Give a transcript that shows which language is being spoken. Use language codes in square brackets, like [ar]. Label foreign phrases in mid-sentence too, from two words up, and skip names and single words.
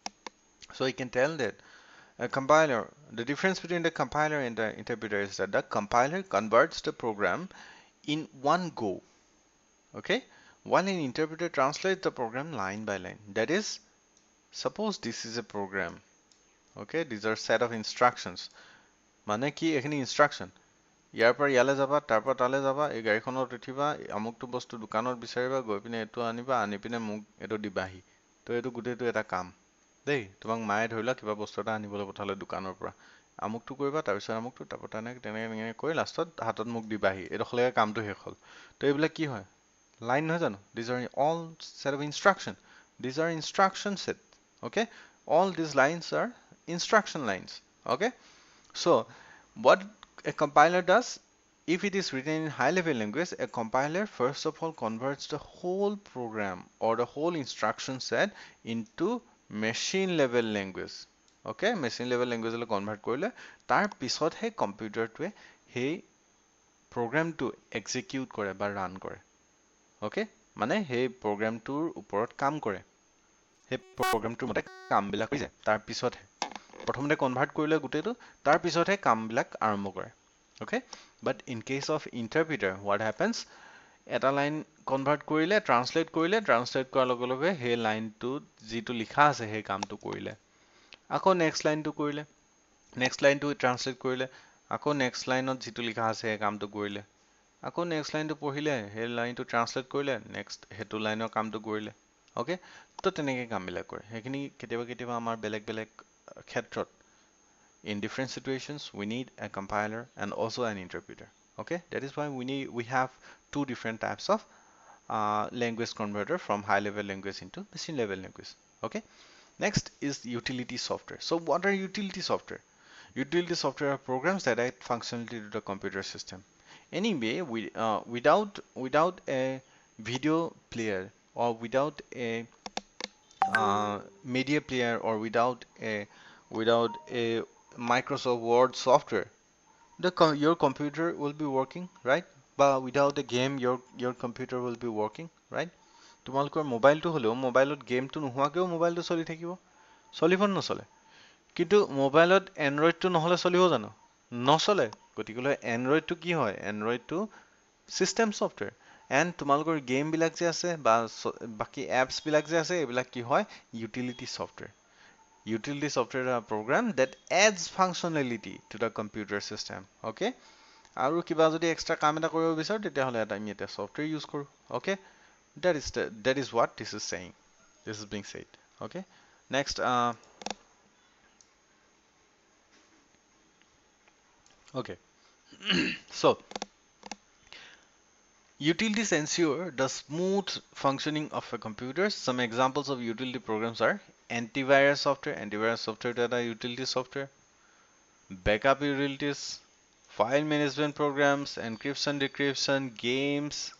[en] So you can tell that a compiler, the difference between the compiler and the interpreter is that the compiler converts the program in one go, okay? While an interpreter translates the program line by line. That is, suppose this is a program, okay? These are set of instructions. [as] মানে কি এখানে instruction ইয়াৰ পৰা ইয়ালৈ যাবা তাৰ পৰা তালৈ যাবা এই গাড়ীখনত উঠিবা আমুকটো বস্তু দোকানত বিচাৰিবা গৈ পিনে এইটো আনিবা আনি পিনে মোক এইটো দিবাহি তো এইটো গোটেইটো এটা কাম দেই তোমাক মায়ে ধৰি লোৱা কিবা বস্তু এটা আনিবলৈ পঠালে দোকানৰ পৰা আমুকটো কৰিবা তাৰপিছত আমুকটো তাৰপৰা তেনেকৈ কৰি লাষ্টত হাতত মোক দিবাহি এইডোখৰলৈকে কামটো শেষ হ'ল তো এইবিলাক কি হয় লাইন নহয় জানো [en] these are all set of instruction these are instruction set okay all these lines are instruction lines okay so what a compiler does if it is written in high level language a compiler first of all converts the whole program or the whole instruction set into machine level language okay machine level language [as] লৈ convert কৰিলে তাৰ পিছতহে কম্পিউটাৰটোৱে সেই প্ৰগ্ৰামটো এক্সিকিউট কৰে বা ৰান কৰে okay মানে সেই প্ৰগ্ৰামটোৰ ওপৰত কাম কৰে সেই প্ৰগ্ৰামটোৰ মতে কামবিলাক হৈ যায় তাৰ পিছতহে প্ৰথমতে কনভাৰ্ট কৰিলে গোটেইটো তাৰ পিছতহে কামবিলাক আৰম্ভ কৰে [en] okay but in case of interpreter what happens [as] এটা লাইন কনভাৰ্ট কৰিলে ট্ৰান্সলেট কৰাৰ লগে লগে সেই লাইনটোত যিটো লিখা আছে সেই কামটো কৰিলে আকৌ নেক্সট লাইনটো কৰিলে নেক্সট লাইনটো ট্ৰান্সলেট কৰিলে আকৌ নেক্সট লাইনত যিটো লিখা আছে সেই কামটো কৰিলে আকৌ নেক্সট লাইনটো পঢ়িলে সেই লাইনটো ট্ৰান্সলেট কৰিলে নেক্সট সেইটো লাইনৰ কামটো কৰিলে অ'কে তো তেনেকৈ কামবিলাক কৰে সেইখিনি কেতিয়াবা কেতিয়াবা আমাৰ বেলেগ বেলেগ ক্ষেত্ৰত [en] in different situations we need a compiler and also an interpreter okay that is why we have two different types of language converter from high level language into machine level language okay next is utility software so what are utility software utility software are programs that add functionality to the computer system anyway without a video player or without a media player or without a Microsoft Word software, your computer will be working, right? But without a game, your computer will be working, right? [as] তোমালোকৰ মোবাইলটো হ'লেও মোবাইলত গেমটো নোহোৱাকৈও মোবাইলটো চলি থাকিব চলিব নচলে কিন্তু মোবাইলত এনড্ৰইডটো নহ'লে চলিব জানো নচলে গতিকে এনড্ৰইডটো কি হয় এনড্ৰইডটো [en] system software and [as] তোমালোকৰ গেমবিলাক যে আছে বা বাকী এপছবিলাক যে আছে এইবিলাক কি হয় [en] utility software utility software is a program that adds functionality to the computer system okay [as] আৰু কিবা যদি এক্সট্ৰা কাম এটা কৰিব বিচাৰো তেতিয়াহ'লে আমি এটা [en] software use [as] কৰো [en] okay that is what this is saying this is being said okay next okay so utilities ensure the smooth functioning of a computer some examples of utility programs are antivirus software that are utility software backup utilities file management programs encryption decryption games